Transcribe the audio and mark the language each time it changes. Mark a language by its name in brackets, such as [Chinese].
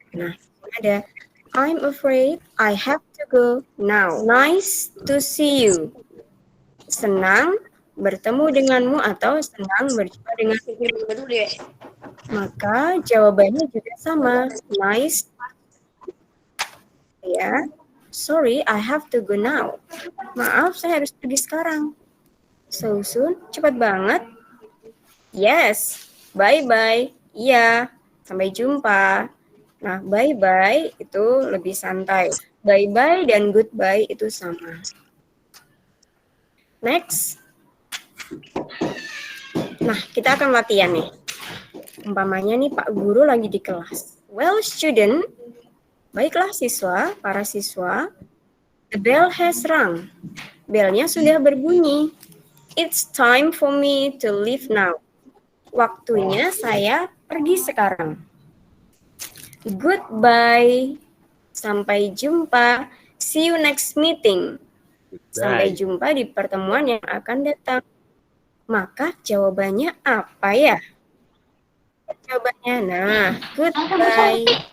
[English] Nah, ada I'm afraid I have to go now. Nice to see you. [Indonesian] Senang bertemu denganmu atau senang berjumpa denganmu. Maka jawabannya juga sama. Nice. Ya. [English] Sorry, I have to go now. [Indonesian] Maaf, saya harus pergi sekarang. [English] So soon? [Indonesian] Cepat banget. [English] Yes. Bye-bye. Iya. [Indonesian] Sampai jumpa. Nah, bye-bye itu lebih santai. Bye-bye dan goodbye itu sama. Next. Nah, kita akan latihan nih. Umpamanya nih Pak Guru lagi di kelas. Well, student, baiklah siswa, para siswa, [English] the bell has rung. [Indonesian] Belnya sudah berbunyi. [English] It's time for me to leave now. [Indonesian] Waktunya saya pergi sekarang. Goodbye. Sampai jumpa. [English] See you next meeting. [Indonesian] Sampai jumpa di pertemuan yang akan datang. Maka jawabannya apa ya? Jawabannya, nah, goodbye.